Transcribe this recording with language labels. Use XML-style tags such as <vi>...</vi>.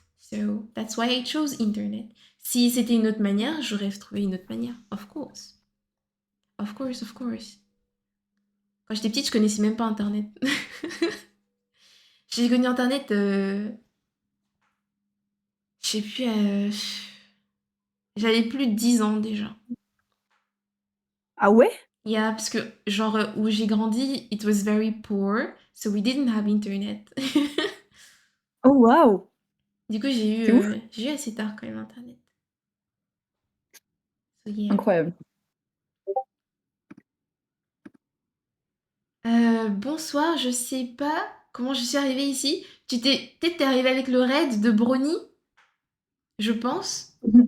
<en>So, that's why I chose internet.</en> <fr>Si c'était une autre manière, j'aurais trouvé une autre manière.</fr> <en>Of course. Of course, of course.</en> <fr>Quand j'étais petite, je connaissais même pas internet. J'ai connu internet, je sais plus, j'avais plus de 10 ans déjà. Ah ouais?</fr> <en>Yeah,</en> <fr>parce que genre où j'ai grandi,</fr> <en>it was very poor, so we didn't have internet.</en> <fr>Oh waouh! Du coup, C'est ouf. j'ai eu assez tard quand même internet.</fr> <en>So yeah.</en> <fr>Incroyable. Bonsoir, je sais pas comment je suis arrivée ici. Peut-être t'es arrivée avec le raid de Brony, je pense.</fr>